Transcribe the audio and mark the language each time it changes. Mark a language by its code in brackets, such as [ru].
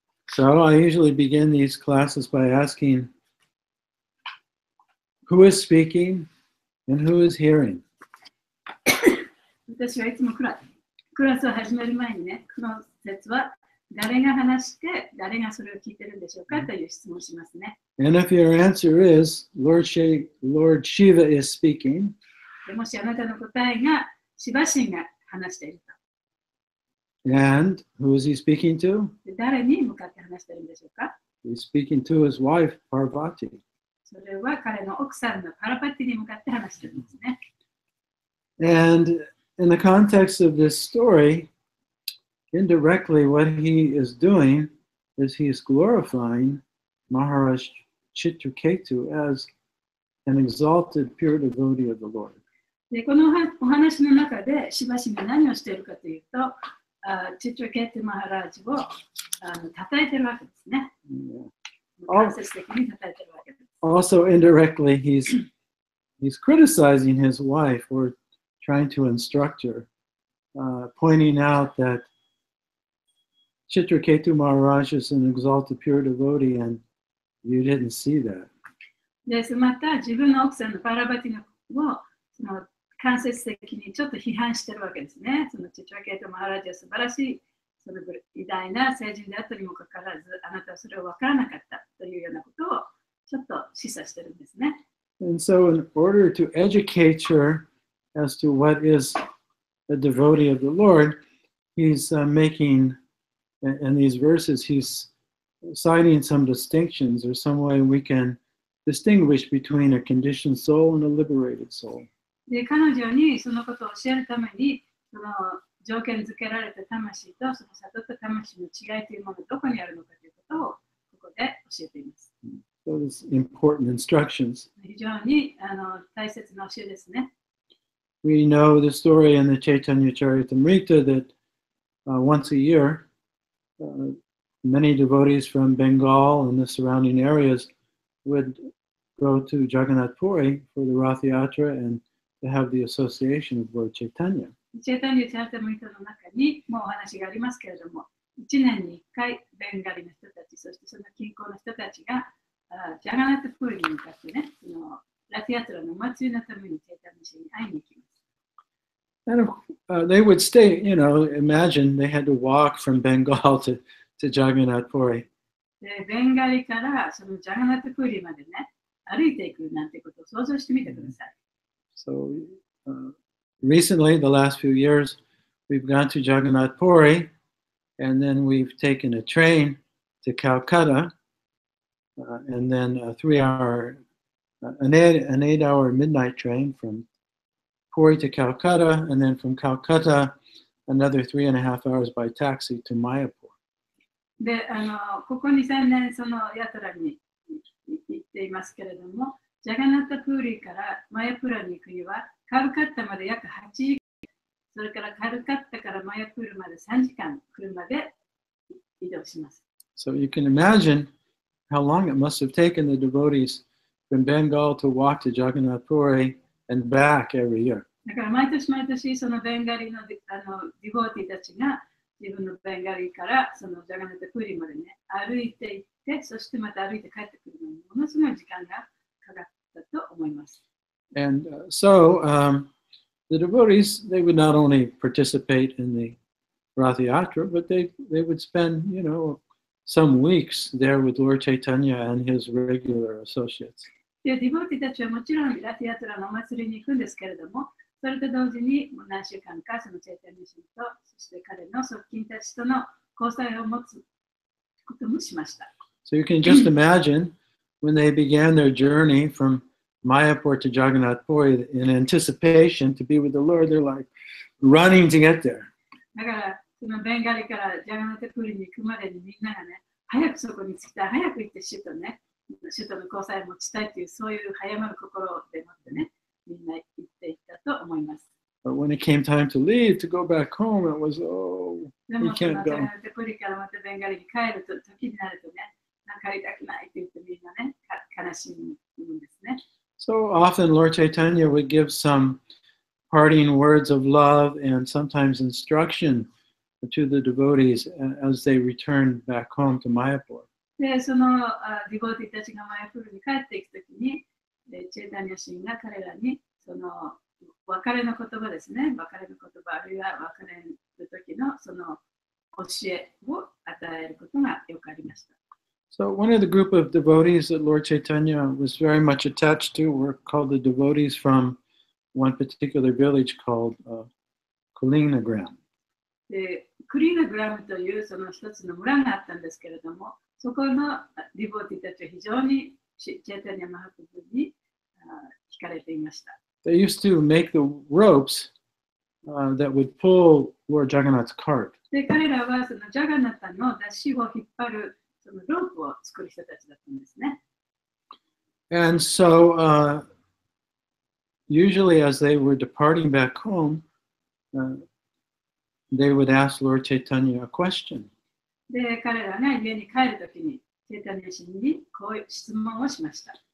[en] So I usually begin these classes by asking who is speaking and who is hearing. [ja] 私はいつもクラスを始める前にね、この説は誰が話して誰がそれを聞いてるんでしょうかという質問をしますね。 [en] And if your answer is Lord Shiva is speaking, [ja] でもしあなたの答えがシバ神が話していると。 [en] and who is he speaking to? [ja] で誰に向かって話しているんでしょうか？ [en] He's speaking to his wife Parvati. [ja] それは彼の奥さんのパラパティに向かって話しているんですね。 [en] And in the context of this story, indirectly what he is doing is he's glorifying Maharaj Chitraketu as an exalted pure devotee of the Lord. [ja] でこのお話の中でシバ神が何をしているかというと、チトラケトゥマハラージを叩いているわけですね。間接的に叩いているわけです。 [en] Also indirectly he's criticizing his wife or trying to instruct her, pointing out that Chitraketu Maharaj is an exalted pure devotee and you didn't see that. [ja] でまた自分の奥さんのパラバティのをその間接的にちょっと批判してるわけですね。そのチトラケトゥマハラージは素晴らしいその偉大な聖人であったにもかかわらず、あなたはそれを分からなかったというようなことをちょっと示唆してるんですね。 [en] And so, in order to educate her as to what is a devotee of the Lord, he's making, in these verses, he's citing some distinctions or some way we can distinguish between a conditioned soul and a liberated soul. [ja] で、彼女にそのことを教えるために、その条件付けられた魂とその悟った魂の違いというものがどこにあるのかということをここで教えています。 [en] So it's important instructions. [ja] 非常に大切な教えですね。 [en] We know the story in the Chaitanya Charitamrita that once a year, many devotees from Bengal and the surrounding areas would go to Jagannath Puri for the Rath Yatra and to have the association of Lord Chaitanya. [ja] チェータニューチャータムリトの中にもお話がありますけれども、1年に1回ベンガリの人たち、そしてその近郊の人たちがジャガナットプールに向かってね、そのラティアトラのお祭りのためにチェータニュー氏に会いに行きます。 [en] And they would stay, imagine they had to walk from Bengal to Jagannath Puri. [ja] で、ベンガリからそのジャガナットプールまでね、歩いていくなんてことを想像してみてください。 [en] So recently, the last few years, we've gone to Jagannath Puri, and then we've taken a train to Calcutta, and then an 8-hour midnight train from Puri to Calcutta, and then from Calcutta, another 3.5 hours by taxi to Mayapur. [ja] で、ここ2、3年そのヤトラに行っていますけれども、ジャガナットプーリーからマヤプラに行くには、カルカッタまで約8時間、それからカルカッタからマヤプールまで3時間、車で移動します。 [en] So you can imagine how long it must have taken the devotees from Bengal to walk to Jagannath Puri and back every year. [ja] だから毎年毎年そのベンガリのディボーティーたちが自分のベンガリからそのジャガナットプーリーまでね、歩いて行って、そしてまた歩いて帰ってくるのにものすごい時間がかかったと思います。 [en] And so the devotees, they would not only participate in the Rath Yatra, but they would spend, some weeks there with Lord Chaitanya and his regular associates. [ja] で、ディボーティーたちはもちろんラティアトラのお祭りに行くんですけれども、それと同時に何週間かそのチェイタニュー氏と、そして彼の側近たちとの交際を持つこともしました。 [en] So you can just imagine when they began their journey from Mayapur to Jagannath Puri in anticipation to be with the Lord, they're like running to get there. [ja] だから、そのベンガリからジャガナットプールに行くまでにみんながね、早くそこに着きたい、早く行って首都の交際を持ちたいという、そういう早まる心でもってね、みんな行っていったと思います。 [en] But when it came time to leave, to go back home, it was, oh, [ja] で [en] we [ja] も、その [en] can't [ja] ジャガ [en] go. [ja] ナットプールからまたベンガリに帰ると時になるとね、帰りたくないって言ってみんなね、悲しむんですね。 [en] So often Lord Chaitanya would give some parting words of love and sometimes instruction to the devotees as they returned back home to Mayapur. [ja] で、そのディボーティーたちがマヤプールに帰っていくときに、チェイタニャ神が彼らにその別れの言葉ですね、別れの言葉、あるいは別れるときのその教えを与えることがよくありました。 [en] So one of the group of devotees that Lord Chaitanya was very much attached to were called the devotees from one particular village called Kalinagram. [ja] で、クリーナグラムというその一つの村があったんですけれども、そこのディボーティーたちは非常にチェイタニャマハプブに惹かれていました。 [en] They used to make the ropes that would pull Lord Jagannath's cart. [ja] で、彼らはそのジャガナタの出しを引っ張るそのロープを作る人たちだったんですね。 [en] And so usually as they were departing back home, they would ask Lord Chaitanya a question. [ja] で、彼らが家に帰るときに、チェイタニャ神にこういう質問をしました。